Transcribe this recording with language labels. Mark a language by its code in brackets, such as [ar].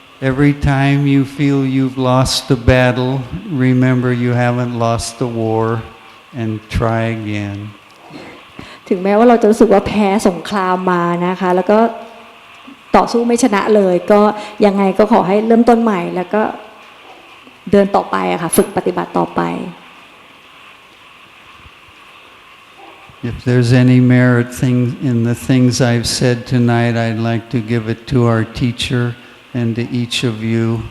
[en] Every time you feel you've lost the battle, remember you haven't lost the war and try again. [th] ถึงแม้ว่าเราจะรู้สึกว่าแพ้สงครามมานะคะแล้วก็ต่อสู้ไม่ชนะเลยก็ยังไงก็ขอให้เริ่มต้นใหม่แล้วก็เดินต่อไปอะค่ะฝึกปฏิบัติต่อไป [en] If there's any merit in the things I've said tonight, I'd like to give it to our teacher and to each of you.